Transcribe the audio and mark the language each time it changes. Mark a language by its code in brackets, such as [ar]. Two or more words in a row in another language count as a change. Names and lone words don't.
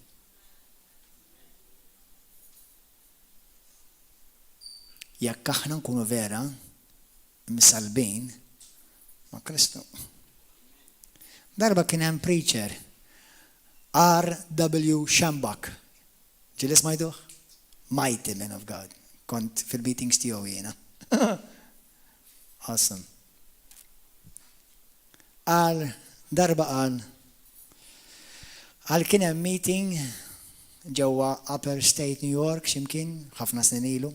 [mt] Jekk aħna nkunu vera misalbin ma' Kristu. Darba kien hemm preacher R.W. Schambach. Ġieli smajtuh? [en] Mighty man of God. [mt] Kont fil-meetings tiegħu jiena. Awesome. Darba kien hemm meeting ġewwa Upper State New York x'imkien ħafna snin ilu.